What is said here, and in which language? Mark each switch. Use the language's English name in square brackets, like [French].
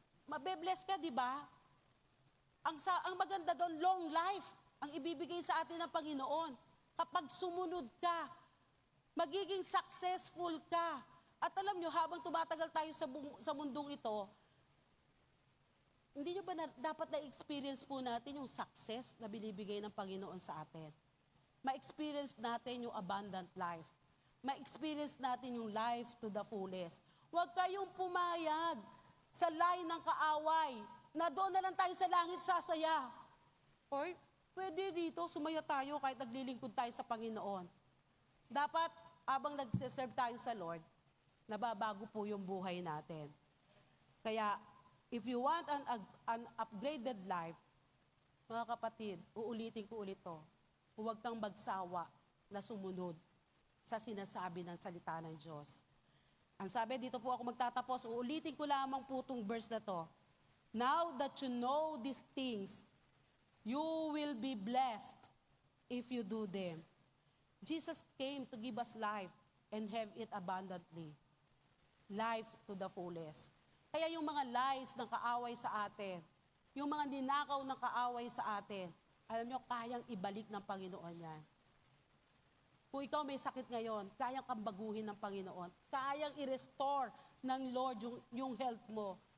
[Filipino] Mabe-bless ka, di ba? Ang maganda doon, long life, ang ibibigay sa atin ng Panginoon. Kapag sumunod ka, magiging successful ka. At alam nyo, habang tumatagal tayo sa mundong ito, hindi nyo ba dapat na-experience po natin yung success na binibigay ng Panginoon sa atin? Ma-experience natin yung abundant life. Ma-experience natin yung [English] life to the fullest. [Filipino] Huwag kayong pumayag sa line ng kaaway, na doon na lang tayo sa langit sasaya. Or, pwede dito, sumaya tayo kahit naglilingkod tayo sa Panginoon. dapat habang nagsiserve tayo sa Lord, nababago po yung buhay natin. Kaya, [English] if you want an upgraded life, [Filipino] mga kapatid, uulitin ko ulit to. Huwag kang magsawa na sumunod sa sinasabi ng salita ng Diyos. Ang sabi, dito po ako magtatapos, uulitin ko lamang po itong verse na to. [English] Now that you know these things, you will be blessed if you do them. Jesus came to give us life and have it abundantly. Life to the fullest. [Filipino] Kaya yung mga lies ng kaaway sa atin, yung mga ninakaw ng kaaway sa atin, alam nyo, kayang ibalik ng Panginoon yan. Kung ikaw may sakit ngayon, kayang kang baguhin ng Panginoon. Kayang i-restore ng Lord yung health mo.